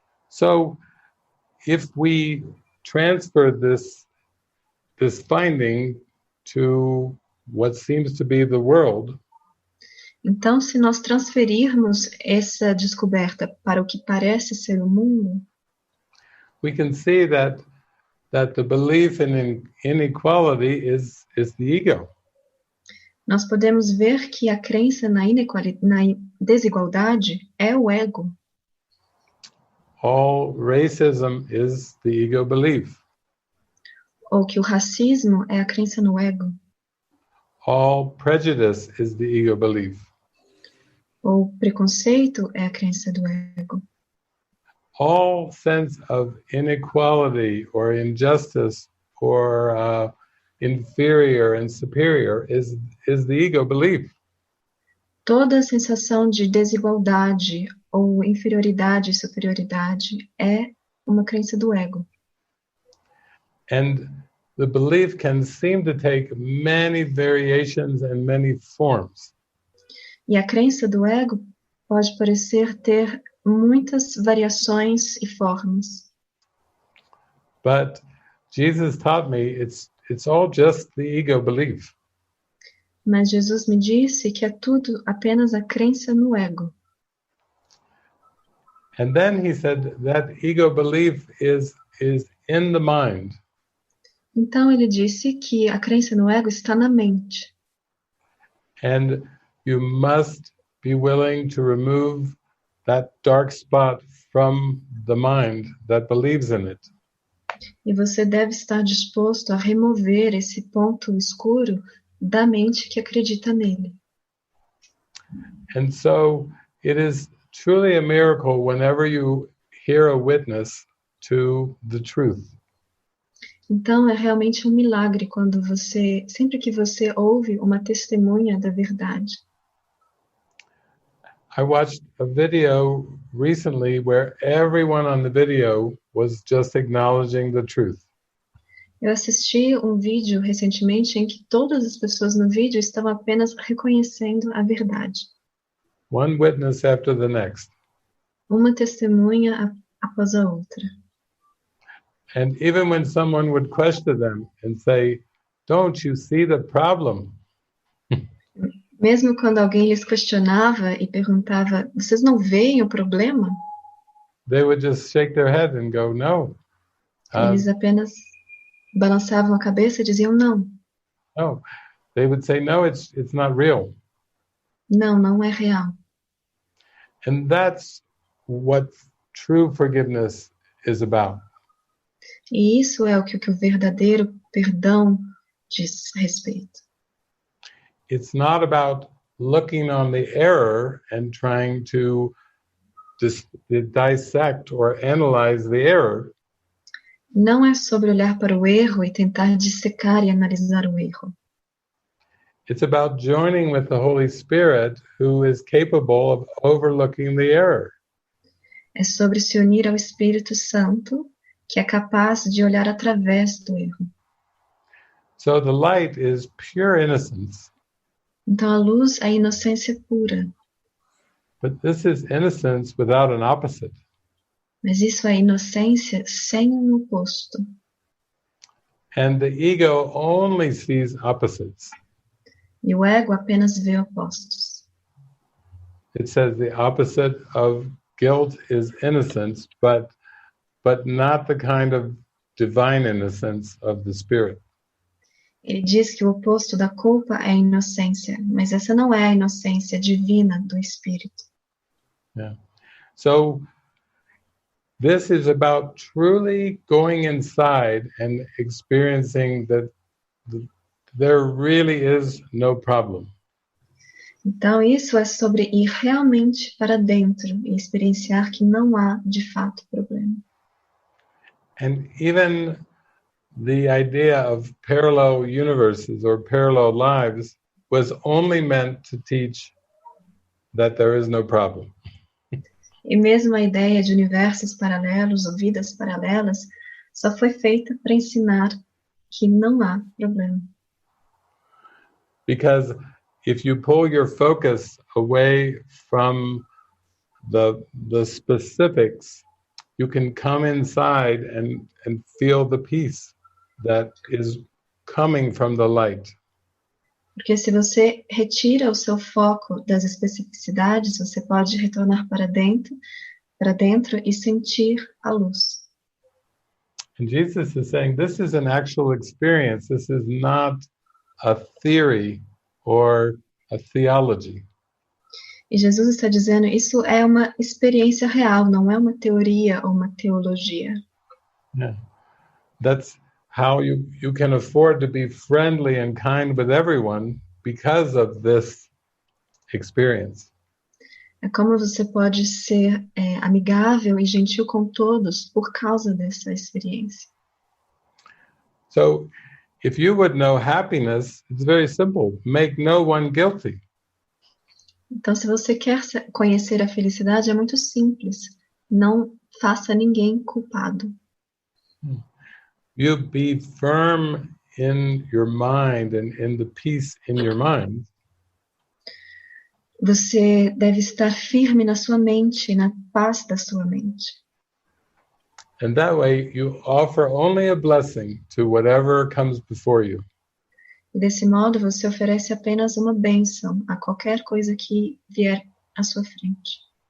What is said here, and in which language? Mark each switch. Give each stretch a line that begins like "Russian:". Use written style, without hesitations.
English: So, if we transfer this finding to what seems to be the world,
Portuguese: então, se nós transferirmos essa descoberta para o que parece ser o mundo,
English: we can see that the belief in inequality is the ego.
Portuguese: nós podemos ver que a crença na desigualdade é o ego.
English: All racism is the ego belief.
Portuguese: Ou que o racismo é a crença no ego.
English: All prejudice is the ego belief.
Portuguese: Ou preconceito é a crença do ego.
English: All sense of inequality or injustice or inferior and superior is the ego belief.
Portuguese: Toda sensação de desigualdade ou inferioridade e superioridade é uma crença do ego.
English: And the belief can seem to take many variations and many forms.
Portuguese: E a crença do ego pode parecer ter muitas variações e formas.
English: But Jesus taught me it's all just the ego belief.
Portuguese: Mas Jesus me disse que é tudo apenas a crença no ego.
English: And then he said that ego belief is in the mind.
Portuguese: Então ele disse que a crença no ego está na mente.
English: And you must be willing to remove that dark spot from the mind that believes in it.
Portuguese: E você deve estar disposto a remover esse ponto escuro da mente que acredita nele.
English: And so it is truly a miracle whenever you hear a witness to the truth.
Portuguese: Então é realmente um milagre quando sempre que você ouve uma testemunha da verdade.
English: I watched a video recently where everyone on the video was just acknowledging the truth.
Portuguese: Eu assisti um vídeo recentemente em que todas as pessoas no vídeo estavam apenas reconhecendo a verdade.
English: One witness after the next.
Portuguese: Uma testemunha após a outra.
English: And even when someone would question them and say, "Don't you see the problem?"
Portuguese: Mesmo quando alguém lhes questionava e perguntava, vocês não veem o problema?
English: They would just shake their head and go, "No."
Portuguese: Eles apenas balançavam a cabeça e diziam não.
English: No. They would say, "No, it's not real."
Portuguese: Não, não é real.
English: And that's what true forgiveness is about.
Portuguese: E isso é o que o verdadeiro perdão diz respeito.
English: It's not about looking on the error and trying to dissect or analyze the error.
Portuguese: Não é sobre olhar para o erro e tentar dissecar e analisar o erro.
English: It's about joining with the Holy Spirit, who is capable of overlooking the error.
Portuguese: É sobre se unir ao Espírito Santo, que é capaz de olhar através do erro.
English: So the light is pure innocence.
Portuguese: Então a luz é a inocência pura.
English: But this is innocence without an opposite.
Portuguese: Mas isso é inocência sem um oposto.
English: And the ego only sees opposites.
Portuguese: E o ego apenas vê opostos.
English: It says the opposite of guilt is innocence, but not the kind of divine innocence of the spirit.
Portuguese: Ele diz que o oposto da culpa é a inocência, mas essa não é a inocência divina do Espírito.
English: Yeah. So this is about truly going inside and experiencing that there really is no problem.
Portuguese: Então isso é sobre ir realmente para dentro e experienciar que não há de fato problema.
English: And even the idea of parallel universes or parallel lives was only meant to teach that there is no problem.
Portuguese: E mesmo a ideia de universos paralelos ou vidas paralelas só foi feita para ensinar que não há problema.
English: Because if you pull your focus away from the specifics, you can come inside and feel the peace that is coming from the light.
Portuguese: Porque se você retira o seu foco das especificidades, você pode retornar para dentro e sentir a luz.
English: And Jesus is saying this is an actual experience. This is not a theory or a theology.
Portuguese: E Jesus está dizendo, isso é uma experiência real, não é uma teoria ou uma teologia.
English: Yeah. That's how you can afford to be friendly and kind with everyone because of this experience.
Portuguese: É como você pode ser amigável e gentil com todos por causa dessa experiência.
English: So, if you would know happiness, it's very simple. Make no one guilty.
Portuguese: Então, se você quer conhecer a felicidade, é muito simples. Não faça ninguém culpado.
English: You be firm in your mind and in the peace in your mind.
Portuguese: Você deve estar firme na sua mente, na paz da sua mente.
English: And that way you offer only a blessing to whatever comes before you.
Portuguese: E desse modo você oferece apenas uma bênção a qualquer coisa que vier à sua frente.